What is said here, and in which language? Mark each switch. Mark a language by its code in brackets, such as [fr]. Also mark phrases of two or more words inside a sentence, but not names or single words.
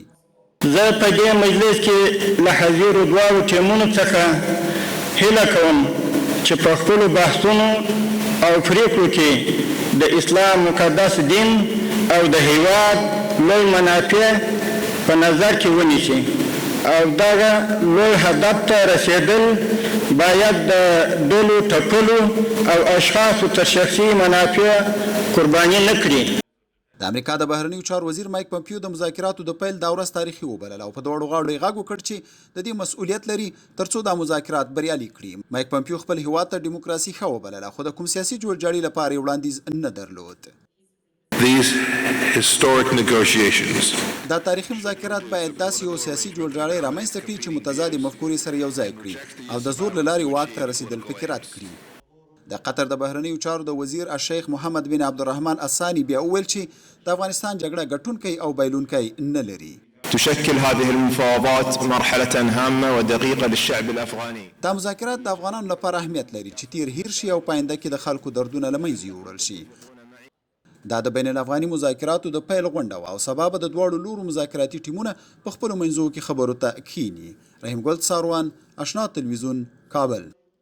[ps] زه په دې مجلس کې له حاضرو دواړو ټیمونو څخه هیله کوم چې په خپلو بحثونو او پریکړو کې د اسلام مقدس دین او د هیواد لوی منافع په نظر کې ونیسي او دغه لوی هدف ته رسیدل باید د ډلو ټپلو او اشخاصو تر شخصي منافع قرباني نه کړي. د امریکا د بهرنیو چارو وزیر مایک پمپیو د مذاکراتو د پیل دا ورځ تاریخي وبلله او په دواړو غاړو یې غږ وکړ چې د دې مسؤلیت لري ترڅو دا مذاکرات بریالي کړي. مایک پمپیو خپل هیواد ته ډیموکراسي ښه وبلله، خو د کوم سیاسي جوړجاړي لپاره یې وړاندیز نه درلود. [en] These historic negotiations [ps] دا تاریخي مذاکرات باید داسې یو سیاسي جوړجاړی رامنځته کړي چې متضادې مفکورې سره یو ځای کړي او د زور له لارې واک ته رسیدل پکې رد کړي. د قطر د بهرنیو چارو د وزیر الشیخ محمد بن عبدالرحمن الثاني بیا وویل چې د افغانستان جګړه ګټونکی او بایلونکی نه لري. [ar] تشكل هذه المفاوضات مرحلة هامة ودقيقة للشعب الأفغاني. [ps] دا مذاکرات د افغانانو لپاره اهمیت لري چې تیر هیر شي او پاینده کې د خلکو دردونه له منځه یوړل شي. دا د بین الافغاني مذاکراتو د پیل غونډه وه او سبا به د دواړو لورو مذاکراتي ټیمونه په خپلو منځو کې خبرو ته کښیني. رحیم ګل څاروان، اشنا تلویزیون، کابل.